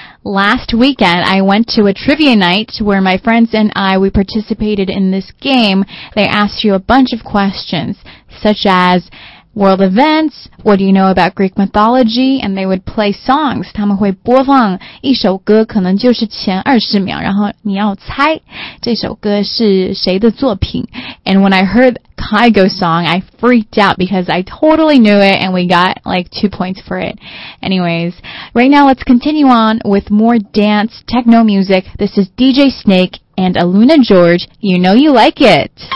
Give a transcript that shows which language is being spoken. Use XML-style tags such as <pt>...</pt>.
<en>Last weekend, I went to a trivia night where my friends and I, we participated in this game. They asked you a bunch of questions, such as world events, what do you know about Greek mythology, and they would play songs.</en> <zh>他们会播放一首歌，可能就是前20秒，然后你要猜这首歌是谁的作品。</zh> <en>And when I heard Kygo's song, I freaked out because I totally knew it and we got like 2 points for it. Anyways, right now let's continue on with more dance techno music. This is DJ Snake and Aluna George. You know you like it.</en>